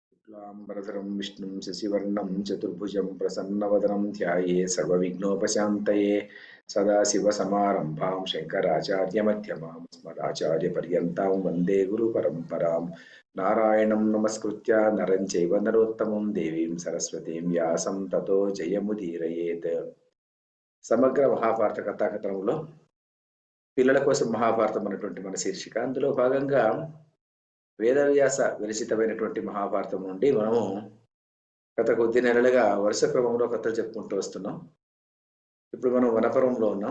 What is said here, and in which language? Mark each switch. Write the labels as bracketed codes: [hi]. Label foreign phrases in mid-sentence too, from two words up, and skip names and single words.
[sa] शुक्लाम्बरधरं विष्णुं शशिवर्णं चतुर्भुजं प्रसन्नवदनं ध्याये सर्वविघ्नोपशान्तये सदाशिवसमारम्भां शङ्कराचार्यमध्यमाम् अस्मदाचार्यपर्यन्तां वन्दे गुरुपरम्परां नारायणं नमस्कृत्य नरं चैव नरोत्तमं देवीं सरस्वतीं व्यासं ततो जयमुदीरयेत् [te] సమగ్ర మహాభారత కథాకథనంలో పిల్లల కోసం మహాభారతం అన్నటువంటి మన శీర్షిక. అందులో భాగంగా వేదవ్యాస విరచితమైనటువంటి మహాభారతం నుండి మనము గత కొద్ది నెలలుగా వరుస క్రమంలో కథలు చెప్పుకుంటూ వస్తున్నాం. ఇప్పుడు మనం వనపర్వంలో ఉన్నాం.